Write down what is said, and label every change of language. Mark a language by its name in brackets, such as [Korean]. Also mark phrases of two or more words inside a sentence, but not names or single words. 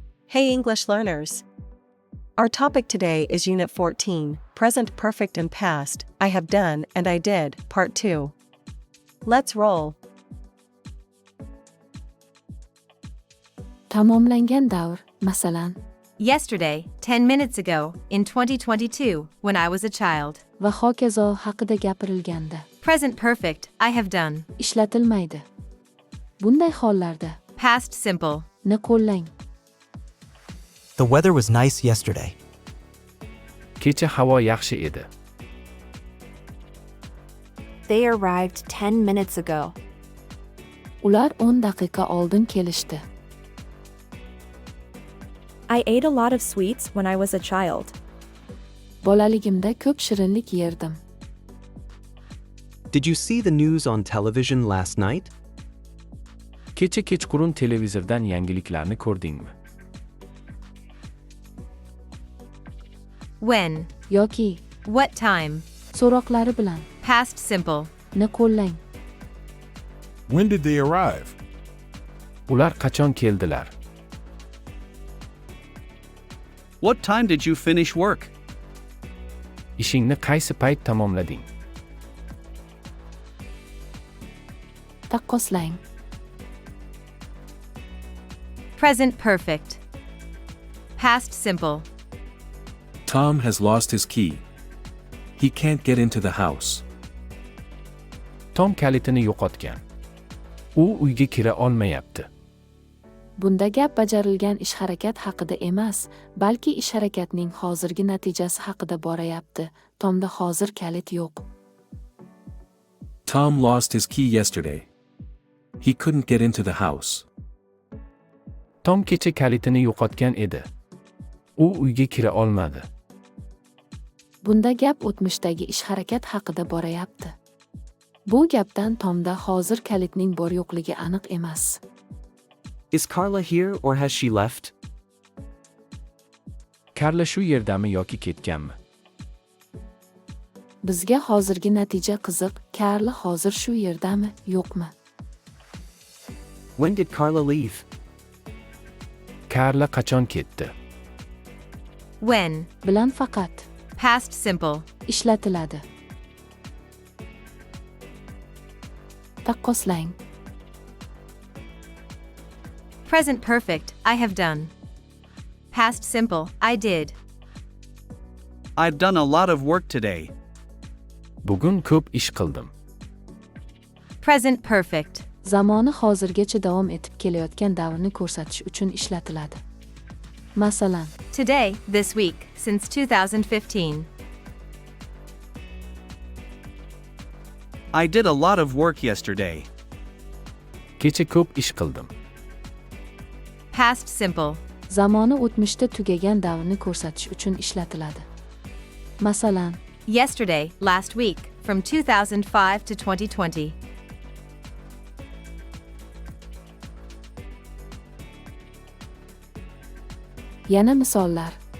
[English] Hey English learners! Our topic today is Unit 14, Present Perfect and Past, I have done and I did, Part 2. Let's roll! [Uzbek] Tamomlangan davr, masalan, [English] Yesterday, 10 minutes ago, in 2022, when I was a child. [Uzbek] va hokazo haqida gapirilganda [English] Present perfect, I have done. [Uzbek] ishlatilmaydi. Bunday hollarda [English] Past simple. [Uzbek] ni qo'llang. [English] The weather was nice yesterday. [Uzbek] Kecha havo yaxshi edi. [English] They arrived 10 minutes ago. [Uzbek] Ular 10 daqiqa oldin kelishdi. [English] I ate a lot of sweets when I was a child. [Uzbek] Bolaligimda ko'p shirinlik yerdim. [English] Did you see the news on television last night? [Uzbek] Kecha kechqurun televizordan yangiliklarni ko'rdingmi? [English] When. [Uzbek] Yoki [English] What time. [Uzbek] so'roqlari bilan [English] Past simple. [Uzbek] ni qo'llang. [English] When did they arrive? [Uzbek] Ular qachon keldilar? [English] What time did you finish work? [Uzbek] Ishingni qaysi payt tamomlading? Taqqoslang. [English] Present perfect. Past simple. Tom has lost his key. He can't get into the house. [Uzbek] Tom kalitini yo'qotgan. U uyga kira olmayapti. Bunda gap bajarilgan ish harakat haqida emas, balki ish harakatning hozirgi natijasi haqida borayapti. Tomda hozir kalit yo'q. [English] Tom lost his key yesterday. He couldn't get into the house. [Uzbek] Tom kecha kalitini yo'qotgan edi. U uyga kira olmadi. Bunda gap o'tmishdagi ish harakat haqida borayapti. Bu gapdan Tomda hozir kalitning bor yo'qligi aniq emas. [English] Is Carla here or has she left? [Uzbek] Karla shu yerdami yoki ketganmi? Bizga hozirgi natija qiziq. Karla hozir shu yerdami, yo'qmi? [English] When did Carla leave? [Uzbek] Karla qachon ketdi? [English] When. [Uzbek] Bilan faqat [English] Past simple. [Uzbek] ishlatiladi. Taqqoslang. [English] Present perfect, I have done. Past simple, I did. I've done a lot of work today. [Uzbek] Bugun ko'p ish qildim. [English] Present perfect. [Uzbek] Zamoni hozirgacha davom etib kelayotgan davrni ko'rsatish uchun ishlatiladi. Masalan, [English] Today, this week, since 2015. I did a lot of work yesterday. [Uzbek] Kecha ko'p ish qildim. [English] Past simple. [Uzbek] zamoni o'tmishda tugagan davrni ko'rsatish uchun ishlatiladi. Masalan, [English] Yesterday, last week, from 2005 to 2020. [Uzbek] yana misollar.